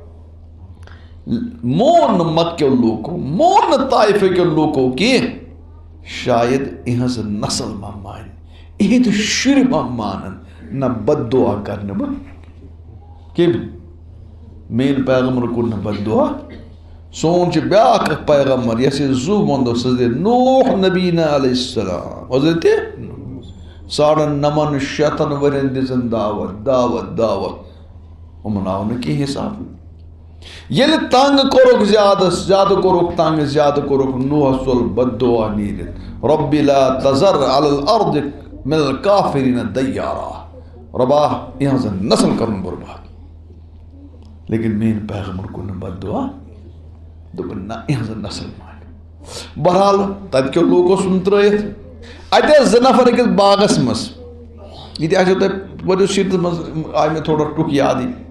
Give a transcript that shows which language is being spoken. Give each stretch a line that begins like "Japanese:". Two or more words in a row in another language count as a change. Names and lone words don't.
Kashmiri: مون نہٕ مکیو لوٗکو مون نہٕ طائفہ کیو لوٗکو کینٛہہ شاید یِہٕنٛز نسل ما مانہِ یِہنٛدۍ شُرۍ ما مانن نہ بد دعا کرنہٕ بہٕ کٔمۍ میٲنۍ پیغمبر کوٚر نہٕ بد دعا سون چھُ بیٛاکھ اکھ پیغمبر یۄس یہِ زُو ووٚن سُہ حضرت نوح
Arabic: نبینا علیہ السلام
Kashmiri: حضرت 9,500 ؤرین دِژٕن دعوت یِمن آو نہٕ کینٛہہ حساب ییٚلہِ تنگ کوٚرُکھ زیادٕ کوٚرُکھ تنگ زیادٕ کوٚرُکھ نوحس ژول بد دعا نیٖرِتھ رۄبِ
Arabic: لا تذر علی الارض من الکافرین دیارا
Kashmiri: رۄبا یِہنٛز نسل کرُن برباد لیکن میٲنۍ پیغمبر کوٚر نہٕ بد دعا دوٚپُن نہ یِہنٛز نسل مانہِ بہرحال تتہِ کیو لوٗکو ژھُن ترٲیِتھ اتہِ ٲسۍ 2 نفر أکِس باغس منٛز یہِ تہِ آسیو تۄہہِ پٔرِو سیٖرتس منٛز آے مےٚ تھوڑا ٹُکھ یادٕے